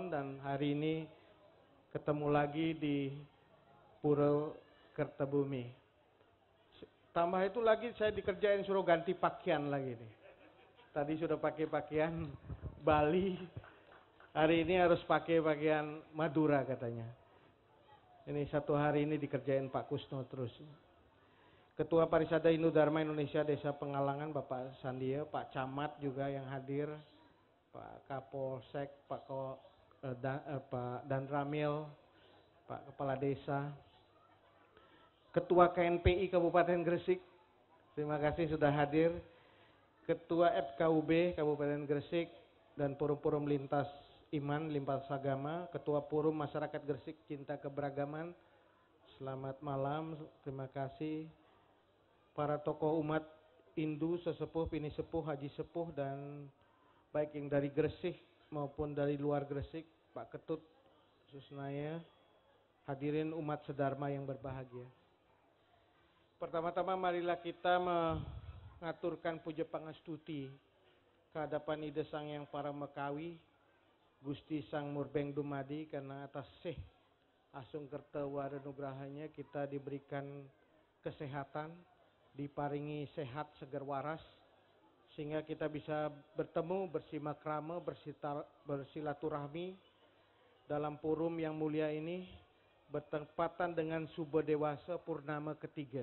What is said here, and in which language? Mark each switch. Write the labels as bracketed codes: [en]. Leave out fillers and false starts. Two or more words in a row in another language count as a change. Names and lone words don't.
[id] Dan hari ini ketemu lagi di Pura Kertebumi. Tambah itu lagi saya dikerjain suruh ganti pakaian lagi nih. Tadi sudah pakai pakaian Bali. Hari ini harus pakai pakaian Madura katanya. Ini satu hari ini dikerjain Pak Kusno terus. Ketua Parisade Hindu Dharma Indonesia Desa Pengalangan Bapak Sandia, Pak Camat juga yang hadir, Pak Kapolsek, Pak Danramil, Pak Kepala Desa, Ketua KNPI Kabupaten Gresik, terima kasih sudah hadir, Ketua FKUB Kabupaten Gresik dan forum-forum lintas iman, lintas agama, Ketua Forum Masyarakat Gresik Cinta Keberagaman, selamat malam, terima kasih. Para tokoh umat Hindu, sesepuh, pini sepuh, haji sepuh, dan baik yang dari Gresik maupun dari luar Gresik, Pak Ketut, Susnaya, hadirin umat sedharma yang berbahagia. Pertama-tama marilah kita mengaturkan puja pangastuti kehadapan Ida Sang Yang Paramekawi, Gusti Sang Murbeng Dumadi, karena atas Asung Kertewara Nugrahanya kita diberikan kesehatan, diparingi sehat segar waras, sehingga kita bisa bertemu, bersimakrama, bersilaturahmi dalam forum yang mulia ini, bertepatan dengan Suba Dewasa Purnama ketiga.